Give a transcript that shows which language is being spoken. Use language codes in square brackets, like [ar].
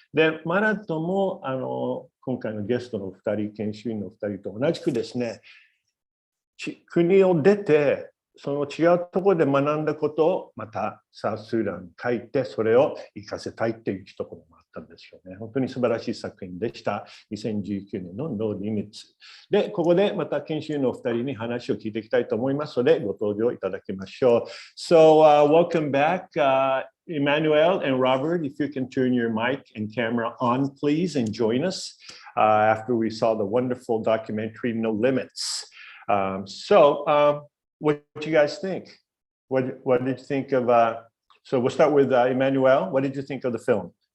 [ja] で、マラットも今回のゲストの2人、研修員の2人と同じくですね、国を出てその違うところで学んだことをまたサウススーダンに書いてそれを活かせたいっていう一言もあったんですよね。本当に素晴らしい作品でした。 2019年の No Limits。で、ここでまた研修のお二人に話を聞いていきたいと思いますのでご登場いただきましょう。 [en] So, welcome back, Emmanuel and Robert. If you can turn your mic and camera on, please, and join us after we saw the wonderful documentary No Limits. What do you guys think? What did you think of? So we'll start with Emmanuel. What did you think of the film?